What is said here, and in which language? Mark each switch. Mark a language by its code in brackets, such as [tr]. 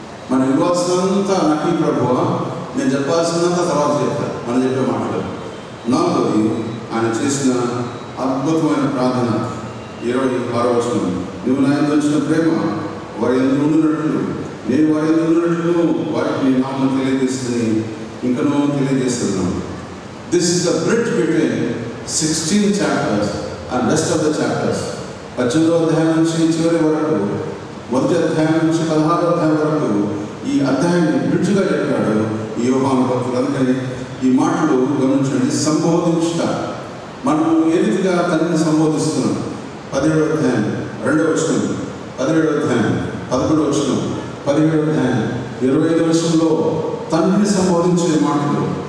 [te] మన ఇవ్వాల్సినంతా నాకు ఈ ప్రభువా, నేను చెప్పాల్సినంత తర్వాత చెప్తాను మనం చెప్పే మాటలు. 4వది ఆయన చేసిన అద్భుతమైన ప్రార్థన. 26వ వచనం నువ్వు నా యందు ఉంచిన ప్రేమ వారి యందు ఉండినట్లు నేను వారి యందు ఉండినట్లు వారికి నీ నామం తెలియజేస్తుంది ఇంకనూ తెలియజేస్తున్నాను. [en] This is the bridge between 16 chapters and rest of the chapters. [te] 18వ అధ్యాయం నుంచి చివరి వరకు, మొదటి అధ్యాయం నుంచి 16వ అధ్యాయం వరకు ఈ అధ్యాయాన్ని బ్రిడ్జ్గా చెప్పాడు ఈ యోహాను భక్తుడు. అందుకని ఈ మాటలు గమనించండి. సంబోధించుట, మనం ఏ రీతిగా తండ్రిని సంబోధిస్తున్నాం. 17వ అధ్యాయం 2వ వచనం, 17వ అధ్యాయం 11వ వచనం, 17వ అధ్యాయం 25వ వచనంలో తండ్రిని సంబోధించే మాటలు